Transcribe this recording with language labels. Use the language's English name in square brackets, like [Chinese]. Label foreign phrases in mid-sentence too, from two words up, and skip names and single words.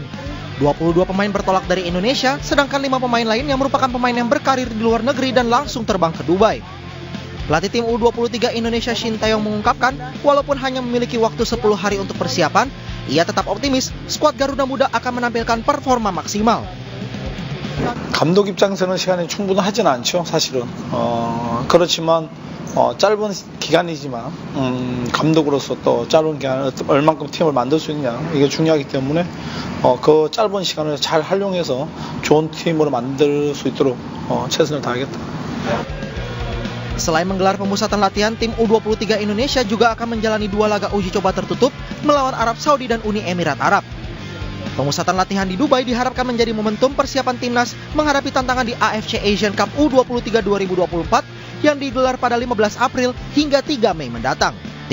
[Indonesian] 22 pemain bertolak dari Indonesia, sedangkan 5 pemain lain yang merupakan pemain yang berkarir di luar negeri dan langsung terbang ke Dubai. Pelatih tim U23 Indonesia Shin Taeyong mengungkapkan, walaupun hanya memiliki waktu 10 hari untuk persiapan, ia tetap optimis skuad Garuda Muda akan menampilkan performa maksimal. [Korean] 감독 입장에서는 시간이 충분하진 않죠, 사실은. 그렇지만 짧은 기간이지만 감독으로서 또 짧은 기간에 얼만큼 팀을 만들 수 있냐, 이게 중요하기 때문에 그 짧은 시간을 잘 활용해서 좋은 팀으로 만들 수 있도록 최선을 다하겠다. [Indonesian] Selain menggelar pemusatan latihan, tim U23 Indonesia juga akan menjalani 2 laga uji coba tertutup melawan Arab Saudi dan Uni Emirat Arab. Pemusatan latihan di Dubai diharapkan menjadi momentum persiapan timnas menghadapi tantangan di AFC Asian Cup U23 2024 yang digelar pada 15 April hingga 3 Mei mendatang.